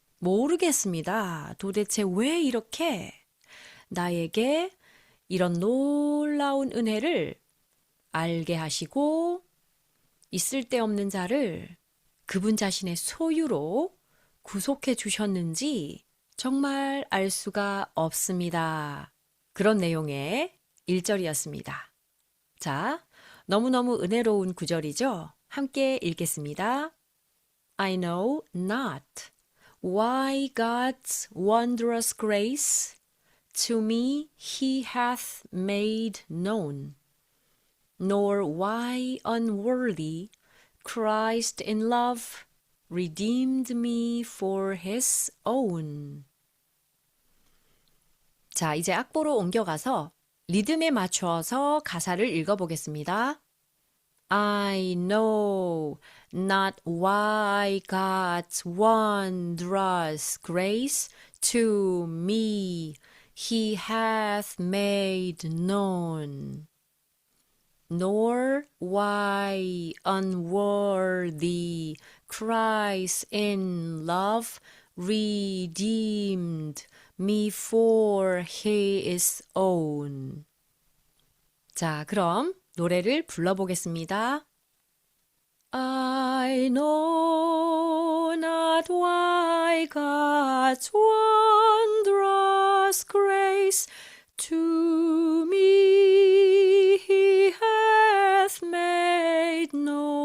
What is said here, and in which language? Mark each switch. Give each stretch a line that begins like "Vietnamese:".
Korean: 모르겠습니다. 도대체 왜 이렇게 나에게 이런 놀라운 은혜를 알게 하시고 이 쓸데없는 자를 그분 자신의 소유로 구속해 주셨는지 정말 알 수가 없습니다. 그런 내용의 1절이었습니다. 자, 너무너무 은혜로운 구절이죠? 함께 읽겠습니다.
English: I know not why God's wondrous grace to me he hath made known, nor why unworthy Christ in love redeemed me for his own.
Korean: 자, 이제 악보로 옮겨가서 리듬에 맞춰서 가사를 읽어보겠습니다.
English: I know not why God's wondrous grace to me he hath made known, nor why unworthy Christ in love redeemed me for his own.
Korean: 자, 그럼 노래를 불러보겠습니다.
English: I know not why God's wondrous grace to me he hath made known,